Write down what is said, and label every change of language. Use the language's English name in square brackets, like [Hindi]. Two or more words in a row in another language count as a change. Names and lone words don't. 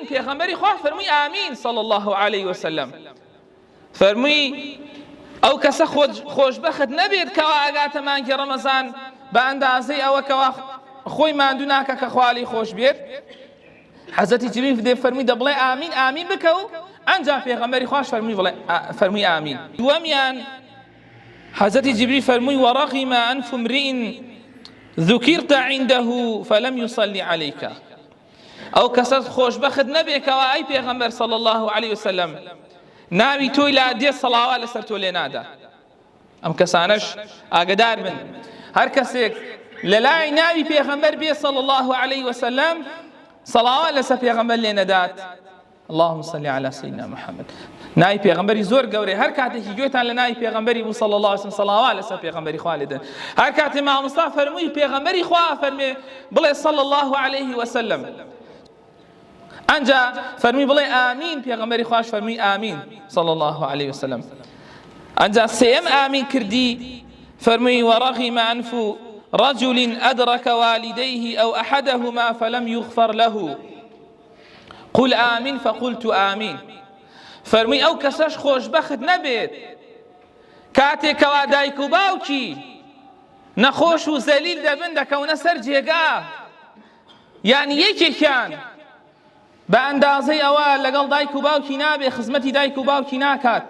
[Central Kurdish] پێغەمبەری خوا فەرمووی ئامین [Arabic] صلی الله عليه وسلم. [Central Kurdish] فەرمووی ئەو کەسە خۆشبەخت نەبێت کەوا ئاگاتە مانگی ڕەمەزان بە ئەندازەی ئەوە کەوا خۆی ماندوو ناکە کە خوالی خۆش بێت. حەزەتی جبریل دێ فەرمووی دەبڵێ ئامین ئامین بکە و ئەنجا پێغەمبەری خوش فەرمووی ئامین. دووەمیان حەزەتی جبریل فەرمووی [Arabic] وەڕەغیمە ئەنف امرئ ذكرت عنده فلم يصلي عليك. [Central Kurdish] ئەو کەسە خۆشبەخت نەبێت کەوا ئەی پێغەمبەر [Arabic] صلی الله عليه وسلم [Central Kurdish] ناوی تۆی لا دێ سەڵاوات لەسەر تۆ لێ نادا. ئەم کەسانەش ئاگدار بن هەر کەسێک لە لای ناوی پێغەمبەر بێ [Arabic] صلی الله عليه وسلم [Central Kurdish] سەڵاوات لەسەر پێغەمبەر لێ نەدات. [Arabic] اللهم صل على سيدنا محمد. [Central Kurdish] ناوی پێغەمبەری زۆر گەورەی هەر کاتێکی گوێتان لە ناوی پێغەمبەری بوو [Arabic] صلی الله عليه وسلم [Central Kurdish] سەڵاوات لەسەر پێغەمبەری خوا لێدەن. هەر کاتێ مامۆستا فەرمووی پێغەمبەری خوا فەرمێ بڵێ [Arabic] صلی الله عليه وسلم. [Central Kurdish] ئەنجا فەرمی بڵێ ئامین. پێغەمبەری خوش فەرمی ئامین [Arabic] صلی الله عليه وسلم. [Central Kurdish] ئەنجا سێم ئامین کردی فەرمی [Arabic] وەڕەغیمە ئەنف رجل أدرك والديه أو أحدهما فلم يغفر له قل آمين فقلت آمين. [Central Kurdish] فەرمی ئەو کەسەش خۆشبەخت نەبێت کاتێکەوا دایک و باوکی نەخۆش و زەلیل دەبن دەکەونە سەر جێگا یعنی یەکێکیان بە ئەندازەی ئەوە لەگەڵ دایک و باوکی نابێ، خزمەتی دایک و باوکی ناکات.